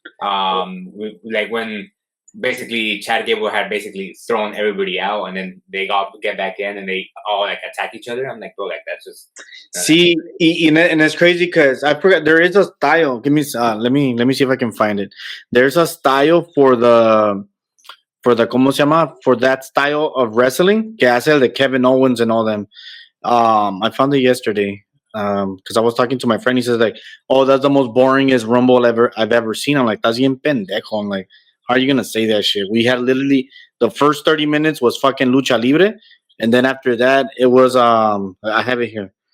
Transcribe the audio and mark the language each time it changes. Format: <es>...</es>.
<en>Like when basically Chad Gable had basically thrown everybody out, and then they get back in and they all like attack each other. I'm like, bro, like that's just see, and it's crazy because I forgot there is a style. Give me let me see if I can find it. There's a style for the</en> <es>¿cómo se llama?</es> <en>For that style of wrestling</en> <es>que hace el de</es> <en>Kevin Owens and all them. I found it yesterday because I was talking to my friend. He says like, "Oh, that's the most boringest Rumble I've ever seen." I'm like, "That's</en> <es>bien pendejo."</es> <en>I'm like, "How are you gonna say that shit?" We had literally the first 30 minutes was fucking lucha libre, and then after that it was I have it here.</en>